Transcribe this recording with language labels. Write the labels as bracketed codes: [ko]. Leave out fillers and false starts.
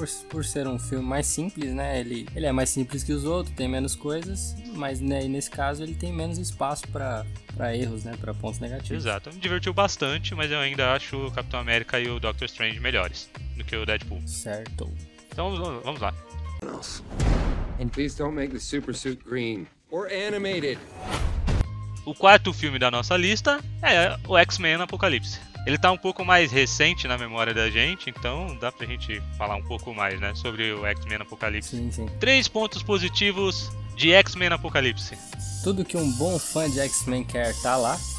[pt] Por ser um filme mais simples, né? Ele é mais simples que os outros, tem menos coisas, mas né, nesse caso ele tem menos espaço para erros, né? Para pontos negativos. Exato, me divertiu bastante, mas eu ainda acho o Capitão América e o Doctor Strange melhores do que o Deadpool. Certo. Então vamos lá. [en] And please don't make the super suit green or animated. [pt] O quarto filme da nossa lista é o X-Men Apocalipse. Ele tá um pouco mais recente na memória da gente, então dá pra gente falar um pouco mais, né, sobre o X-Men Apocalipse. Sim, sim. Três pontos positivos de X-Men Apocalipse. Tudo que um bom fã de X-Men quer tá lá.